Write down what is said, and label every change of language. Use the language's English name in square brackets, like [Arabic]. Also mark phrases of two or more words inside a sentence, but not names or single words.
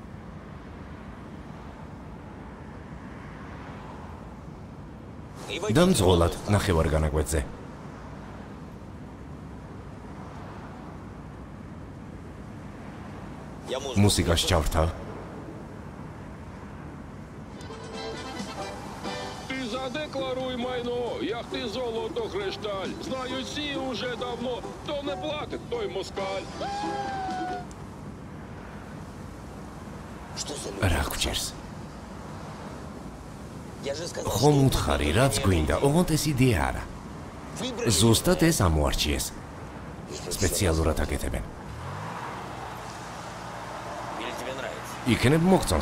[Georgian] დამძღოლად ნახევარ განაკვეთზე. მუსიკას ჩავრთავ. [Ukrainian] Задекларуй майно, [Russian] яхты золото, хрешталь. Знают все уже давно, кто не платит, [Ukrainian] той москаль. [Georgian] რა გჭირს? ხომ უთხარი, რაც გვინდა, ოღონდ ეს იდეა არა. ზუსტად ეს ამოარჩიეს. სპეციალურად აკეთებენ. იქნებ მოგწონს.